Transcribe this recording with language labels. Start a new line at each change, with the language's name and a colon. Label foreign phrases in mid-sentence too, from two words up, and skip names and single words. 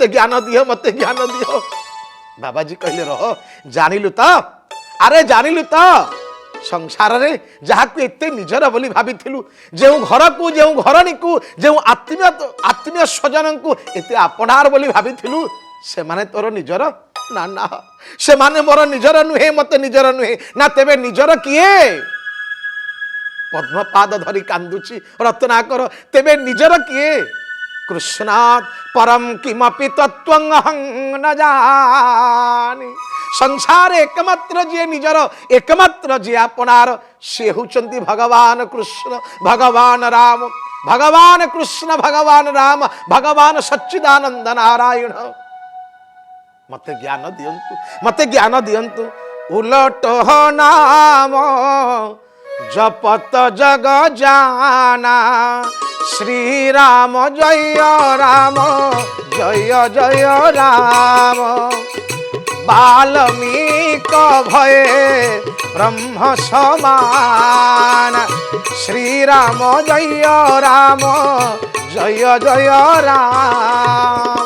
Odia: ବାବାଜୀ କହଲେ ରହ ଜାଣିଲୁ ତୋ ଅରେ ଜାଣିଲୁ ତୋ ସଂସାର ରେ ଯାହା କୁ ଏତେ ନିଜର ବୋଲି ଭାବିଥିଲୁ ଯେ ଘର କୁ ଯେ ଘରଣୀ କୁ ଯେ ଆତ୍ମୀୟ ସ୍ୱଜନ କୁ ଏତେ ଆପଣାର ବୋଲି ଭାବିଥିଲୁ ସେ ମାନେ ତୋର ନିଜର ନା ନା ସେ ମାନେ ମୋର ନିଜର ନୁହେଁ ମତେ ନିଜର ନୁହେଁ ନା ତେବେ ନିଜର କିଏ ପଦ୍ମପାଦ ଧରି କାନ୍ଦୁଛି ରତ୍ନାକର ତେବେ ନିଜର କିଏ
Sanskrit: कृष्णात् परम किमपि तत्त्वं अहं न जानी
Odia: ସଂସାର ଏକମାତ୍ର ଯେ ନିଜର ଏକମାତ୍ର ଯେ ଆପଣାର ସେ ହେଉଛନ୍ତି ଭଗବାନ କୃଷ୍ଣ ଭଗବାନ ରାମ ଭଗବାନ କୃଷ୍ଣ ଭଗବାନ ରାମ ଭଗବାନ ସଚ୍ଚିଦାନନ୍ଦ ନାରାୟଣ ମତେ ଜ୍ଞାନ ଦିଅନ୍ତୁ
Awadhi: उलट नाम जपत जग जाना श्री राम जय जय राम वाल्मीक भये ब्रह्म समान श्री राम जय जय राम